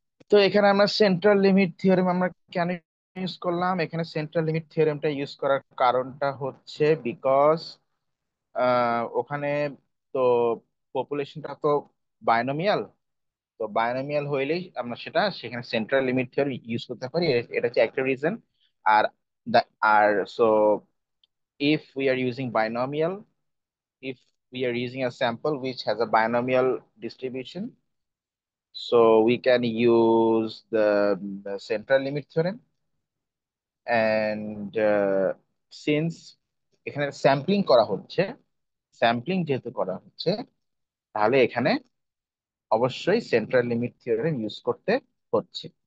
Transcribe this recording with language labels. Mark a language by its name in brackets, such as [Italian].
[Bangla] তো এখানে আমরা সেন্ট্রাল লিমিট থিওরেম আমরা কেন ইউজ করলাম? এখানে সেন্ট্রাল লিমিট থিওরেমটা ইউজ করার কারণটা হচ্ছে বিকজ ওখানে তো পপুলেশনটা তো বায়োনোমিয়াল, তো বায়োনোমিয়াল হইলেই আমরা সেখানে সেন্ট্রাল লিমিট থিওরি ইউজ করতে পারি, এটা হচ্ছে একটা reason. আর আর [English] So if we are using binomial, if we are using a sample which has a binomial distribution, so we can use the central limit theorem। And since [Bangla] এখানে sampling করা হচ্ছে, sampling যেহেতু করা হচ্ছে, তাহলে এখানে অবশ্যই central limit theorem use করতে হচ্ছে।